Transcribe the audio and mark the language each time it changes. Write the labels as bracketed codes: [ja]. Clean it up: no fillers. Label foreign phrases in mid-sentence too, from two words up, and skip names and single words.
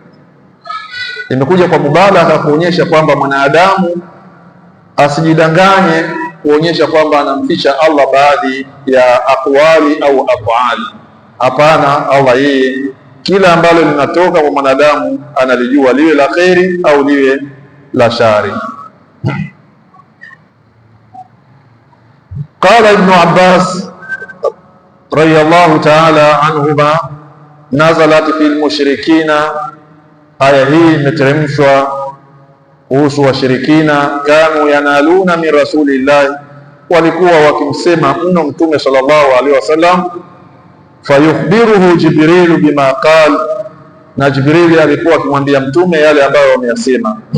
[sw] Imekuja kwa mubalagha kuonyesha kwamba mwanadamu asijidanganye kuonyesha kwamba anamficha Allah baadhi ya aqwali au afali. Hapana, Allah yeye kila ambalo linatoka kwa mwanadamu analijua, liwe la kheri au liwe la shari. [ar] قال ابن عباس رضي الله تعالى عنهما، نزلت في المشركين, [sw] aya hii imeteremshwa kuhusu washirikina. [ar] كانوا ينالون من رسول الله, [sw] walikuwa wakimsema mno Mtume [ar] صلى الله عليه وسلم. فيخبره جبريل بما قال, [sw] na Jibrili alikuwa akimwambia Mtume yale ambayo wameyasema.